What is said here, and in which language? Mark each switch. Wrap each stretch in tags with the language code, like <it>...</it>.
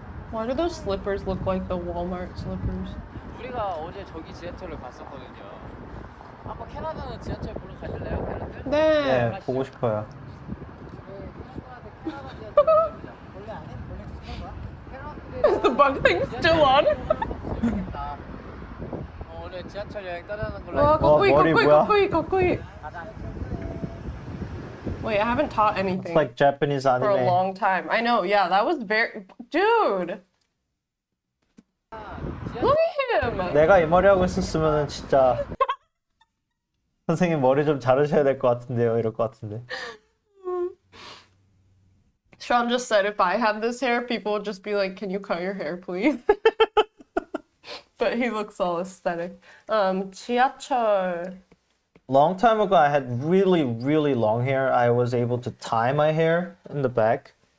<en>Why do those slippers look like the Walmart slippers?</en> <ko>우리가 어제 저기 지하철을 갔었거든요. 한번 캐나다는 지하철 보러 가실래요, 팬들? 네. 네, 보고 싶어요. 캐나다 지하철 갑니다. 원래 안 해? 원래</ko> <en>Is the bug thing still on?</en> <ko>오늘 지하철 여행 따라하는 걸로. 와, 가까이, 머리 가까이, 뭐야? 가까이, 가까이.</ko> <en>Wait, I haven't taught anything It's like Japanese for a anime. long time. I know, yeah, that was very... Dude! Look at him!</en> <ko>내가 이 머리 하고 있었으면 진짜 선생님 머리 좀 자르셔야 될 것 같은데요. 이럴 것 같은데.</ko> <en>Sean just said if I had this hair, people would just be like, can you cut your hair, please? But he looks all aesthetic.</en> <ko>지하철.</ko> <en>Long time ago, I had really, really long hair. I was able to tie my hair in the back.</en>